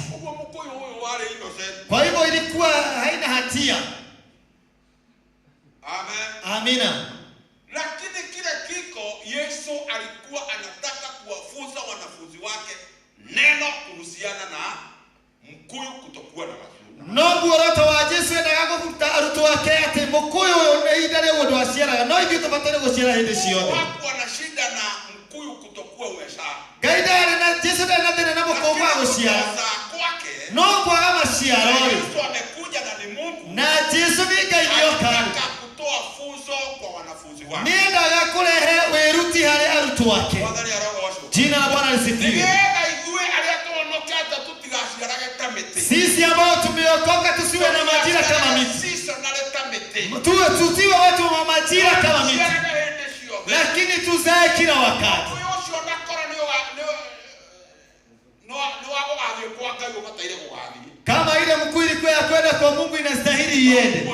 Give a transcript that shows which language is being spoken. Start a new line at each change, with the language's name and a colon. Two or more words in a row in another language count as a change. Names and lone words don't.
Swahili: Kwa hivyo ilikuwa haina hatia. Amen. Amina. Lakini kile kiko Yesu alikuwa anataka kuwafunza wanafunzi wake neno kuhusiana na mkuyu kutokuwa na matunda.
Kikuyu: No buoroto wa Yesu endaga gufuta aruto wake ati mkuyu ni idare undu aciaraga no ithuĩ tũbataire gũciara hĩndĩ ciothe.
Swahili: Watu wana shida na mkuyu kutokuwa uwezao.
Kikuyu: Ngai ndarĩ na Yesu ndarĩ na thĩna na mũkũyũ wa gũciara. No kwaga maciaro.
Swahili: Yesu amekuja na ni Mungu.
Kikuyu: Na Yesu ni Ngai yoka.
Swahili: Anataka kutoa funzo kwa wanafunzi wake.
Kikuyu: Niendaga kurehe weruti harĩ arutwo ake.
Swahili: Jina la Bwana lisifiwe. Sisi ambao tumeokoka tusiwe na majira kama miti. Tusiwe watu wa majira kama miti. Lakini tuzae kila wakati. Kama ile mkuu ilikuwa ya kwenda kwa Mungu inastahili iende.